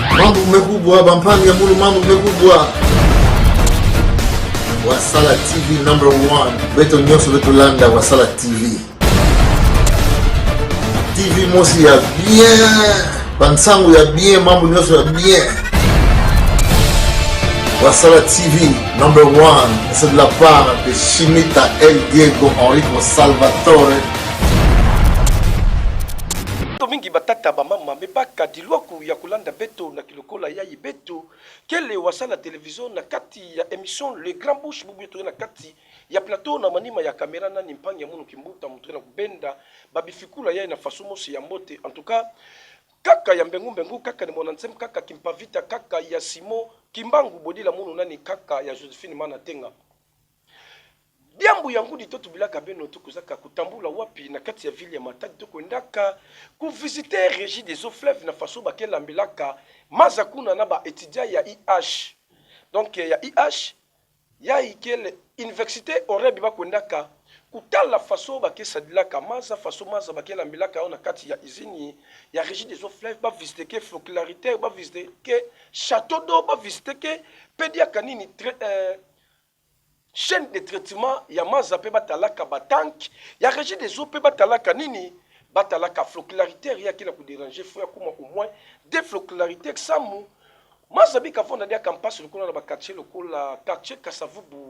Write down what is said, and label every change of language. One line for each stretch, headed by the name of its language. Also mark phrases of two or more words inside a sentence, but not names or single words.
Kituba (Democratic Republic of Congo): mambo mekubwa bampanga mulu mambo mekubwa Wasala TV #1 beto nyonso beto landa Wasala TV TV mosi ya bien bansango ya bien mambo nyonso ya bien Wasala TV #1
French: c'est de la part de
Kituba (Democratic Republic of Congo): Chimita El Diego Enrico Salvatore mingi batata bamama mebaka dilwaku ya kulanda beto na kilokola yayi beto kele wasala television na kati ya émission Le Grand Bouche bubu to na kati ya plateau na manima ya kamera na nimpangi ya munu kimbuta mutu na kubenda babifikula yayi na fasumo si ya mbote
French: en tout cas
Kituba (Democratic Republic of Congo): kaka ya mbengu kaka ni monansem kaka kimpavita kaka ya Simo Kimbangu bodila munu nani kaka ya Josephine Manatenga Diambu yangu di toto bilaka beno tukuzaka kutambula wapi na kati ya ville ya Matadi tokwendaka ku visiter Régie des Eaux Fleuves na faso bakela mbilaka maza kuna na ba étudiant ya IH. Donc ya IH ya ikele université orebi bakwendaka kutala faso bakesadilaka maza faso maza bakela mbilaka na kati ya izini ya Régie des Eaux Fleuves ba visiter ke folklorité ba visiter ke
French: château d'eau
Kituba (Democratic Republic of Congo): ba visiter ke pedia kanini
French: chaîne de traitement
Kituba (Democratic Republic of Congo): ya maza pe batalaka batank ya Régie des eaux pe batalaka nini batalaka folklorité ya kila ku
French: déranger faut
Kituba (Democratic Republic of Congo): yakuma
French: au moins des
Kituba (Democratic Republic of Congo): folklorités samu maza bika fonda dia campus lokola na quartier lokola quartier Kasavubu